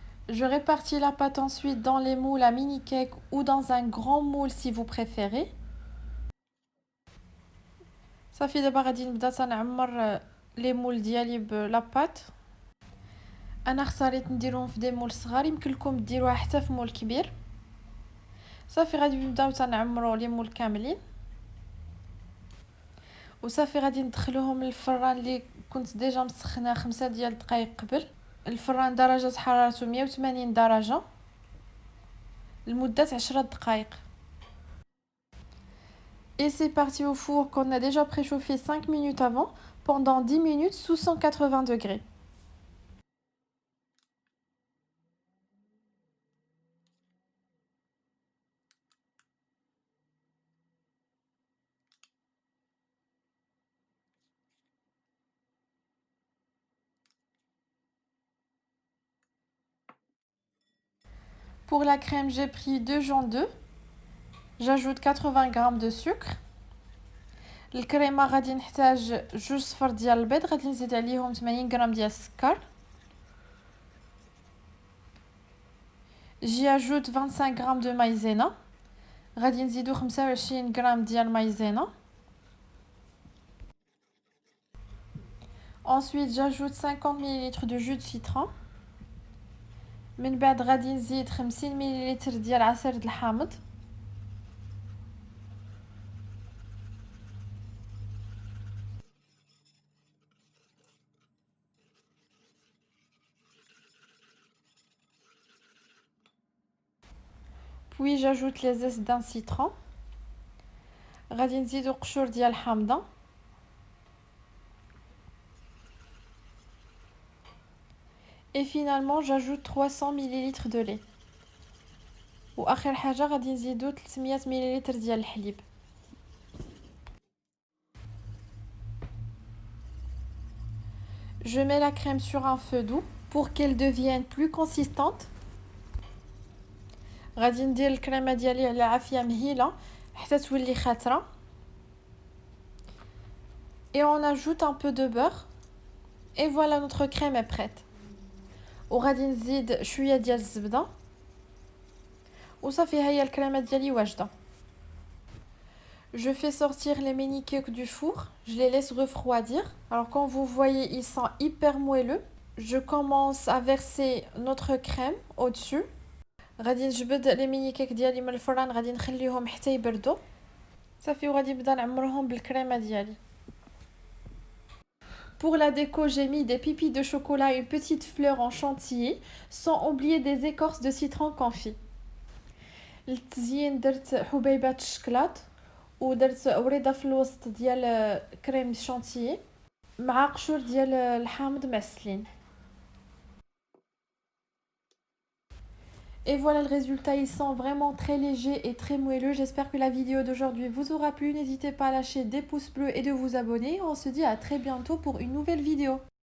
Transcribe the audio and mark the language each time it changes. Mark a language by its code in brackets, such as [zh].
[fr] Je répartis la pâte ensuite dans les moules à mini cake ou dans un grand moule si vous préférez. [ar] صافي دابا غادي نبدا تنعمر لي مول ديالي بلا بات. انا اختاريت نديرهم في دي مول صغار، يمكن لكم ديروها حتى في مول كبير. صافي غادي نبداو تنعمروا لي مول كاملين، وصافي غادي ندخلوهم للفران اللي كنت ديجا مسخناه 5 ديال الدقائق قبل. الفران درجه حرارته 180 درجه لمده 10 دقائق. [fr] Et c'est parti au four qu'on a déjà préchauffé 5 minutes avant, pendant 10 minutes sous 180 degrés. Pour la crème, j'ai pris 2 jaune d'œuf. J'ajoute 80 g de sucre. [ar] الكريمه غادي نحتاج 2 صفر ديال البيض، غادي نزيد عليهم 80 غرام ديال السكر. [fr] J'y ajoute 25 g de maïzena. [ar] غادي نزيدو 25 غرام ديال maïzena. [fr] Ensuite, j'ajoute 50 ml de jus de citron. [ar] من بعد غادي نزيد 50 مل ديال عصير الحامض. [fr] Puis j'ajoute les zestes d'un citron. [ar] غادي نزيدو قشور ديال الحامضه. [fr] Et finalement, j'ajoute 300 ml de lait. [ar] واخر حاجه غادي نزيدو 300 مل ديال الحليب. [fr] Je mets la crème sur un feu doux pour qu'elle devienne plus consistante. [ar] غادي ندير الكريمه ديالي على عافيه مهيله حتى تولي خاتره. [fr] Et on ajoute un peu de beurre. Et voilà, notre crème est prête. [ar] وغادي نزيد شويه ديال الزبده وصافي هي الكريمه ديالي واجده. [fr] Je fais sortir les mini cakes du four, je les laisse refroidir. Alors quand vous voyez, ils sont hyper moelleux. Je commence à verser notre crème au-dessus. [ar] غادي نجبد لي ميني كيك ديالي من الفران، غادي نخليهم حتى يبردوا صافي، وغادي نبدا نعمرهم بالكريمه ديالي. [fr] Pour la déco, j'ai mis des pipis de chocolat et une petite fleur en chantilly, sans oublier des écorces de citron confit. [ar] للتزيين درت حبيبات الشكلاط ودرت وريده في الوسط ديال كريم شانتيي مع قشور ديال الحامض معسلين. [fr] Et voilà le résultat, ils sont vraiment très légers et très moelleux. J'espère que la vidéo d'aujourd'hui vous aura plu. N'hésitez pas à lâcher des pouces bleus et de vous abonner. On se dit à très bientôt pour une nouvelle vidéo.